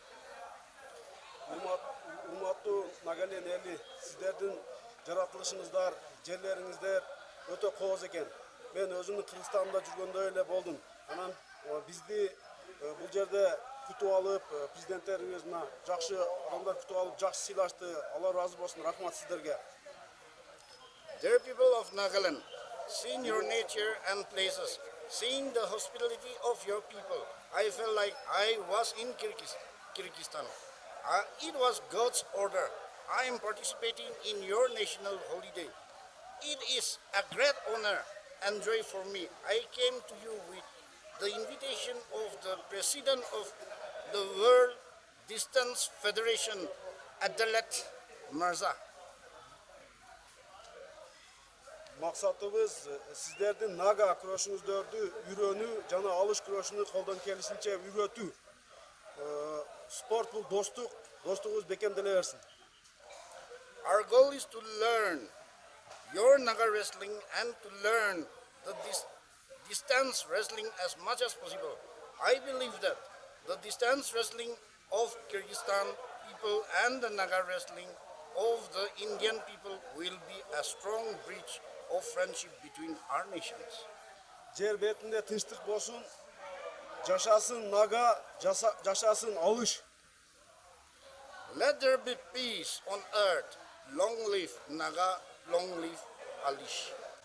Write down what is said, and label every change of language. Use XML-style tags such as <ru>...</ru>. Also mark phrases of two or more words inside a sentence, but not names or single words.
<ky>Урматтуу Нагален эли, сиздердин жаратылышыңыздар, жерлериңиздер өтө кооз экен. Мен өзүмдүн Кыргызстанда жүргөндөй эле болдум. Анан бизди бул жерде күтүп алып, президенттериңиз мына жакшы адамдар күтүп алып, жакшы сыйлашты. Алла ыраазы болсун. Рахмат сиздерге.</ky> <en>Dear people of Nagaland, seeing your nature and places, seeing the hospitality of your people, I felt like I was in Kyrgyzstan. It was God's order. I am participating in your national holiday. It is a great honor and joy for me. I came to you with the invitation of the President of the World Distance Federation Adalet Mirza.</en> <ky>Максатыбыз сиздердин нага күрөшүңүздөрдү үйрөнүү жана алыш күрөшүнү колдон келишинче үйрөтүү. Спорт бул достук, достугубуз бекемделе берсин.</ky> <en>Our goal is to learn your Naga wrestling and to learn the distance wrestling as much as possible. I believe that the distance wrestling of Kyrgyzstan people and the Naga wrestling of the Indian people will be a strong bridge of friendship between our nations.</en> <ky>Жер бетинде тынчтык болсун, жашасын нага, жашасын алыш.</ky> <en>Let there be peace on earth. Long live Naga, long live Alish.</en>